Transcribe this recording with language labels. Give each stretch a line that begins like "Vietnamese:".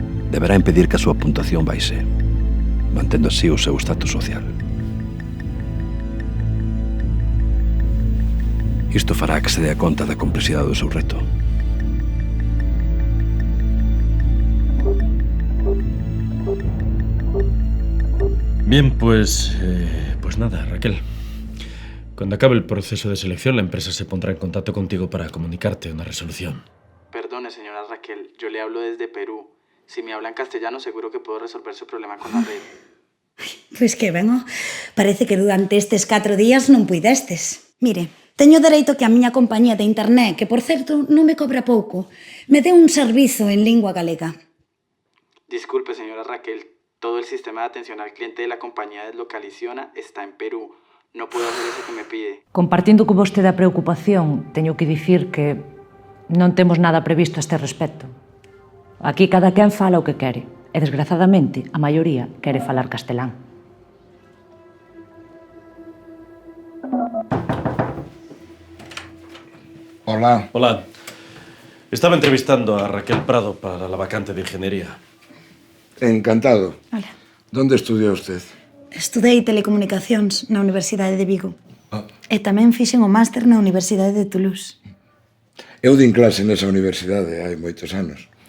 Galician: deberá impedir que a súa puntuación baixe, mantendo así o seu estatus social. Isto fará que se dea conta da complexidade do seu reto.
Spanish: Bien, pues nada, Raquel. Cuando acabe el proceso de selección, la empresa se pondrá en contacto contigo para comunicarte una resolución. Perdone, señora Raquel, yo le hablo desde Perú. Si me habla en castellano, seguro que puedo resolver su problema con la red.
Galician: Pois que ben, parece que durante estes 4 días non puidestes. Mire, teño dereito que a miña compañía de internet, que por certo non me cobra pouco, me dé un servizo en lingua galega.
Spanish: Disculpe, señora Raquel, todo el sistema de atención al cliente de la compañía Deslocaliziona está en Perú. No puedo hacer eso que me pide.
Galician: Compartindo con vostede a preocupación, teño que dicir que non temos nada previsto a este respecto. Aquí cada quen fala o que quere, e desgrazadamente a maioría quere falar castelán.
Spanish: Hola. Hola. Estaba entrevistando a Raquel Prado para la vacante de ingeniería. Encantado. Hola. ¿Dónde estudió usted?
Galician: Estudei telecomunicacións na Universidade de Vigo. E tamén fixen o máster na Universidade de Toulouse. Eu din clase nesa universidade hai moitos anos.